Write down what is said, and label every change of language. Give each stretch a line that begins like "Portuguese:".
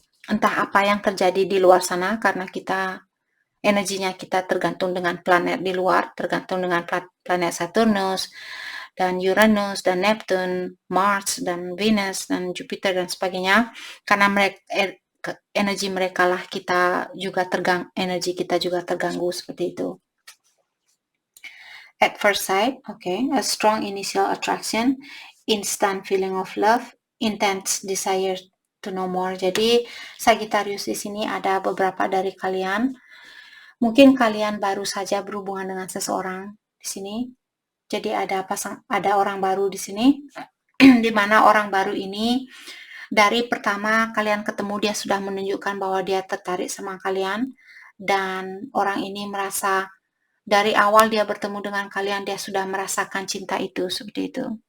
Indonesian: Entah apa yang terjadi di luar sana, karena energinya kita tergantung dengan planet di luar, tergantung dengan planet Saturnus, dan Uranus, dan Neptune, Mars, dan Venus, dan Jupiter, dan sebagainya. Karena energi mereka lah kita juga energi kita juga terganggu seperti itu.
English: At first sight, okay, a strong initial attraction, instant feeling of love, intense desire to know more.
Indonesian: Jadi Sagittarius di sini ada beberapa dari kalian. Mungkin kalian baru saja berhubungan dengan seseorang di sini. Jadi ada orang baru di sini, di mana orang baru ini dari pertama kalian ketemu dia sudah menunjukkan bahwa dia tertarik sama kalian, dan orang ini merasa dari awal dia bertemu dengan kalian dia sudah merasakan cinta itu, seperti itu.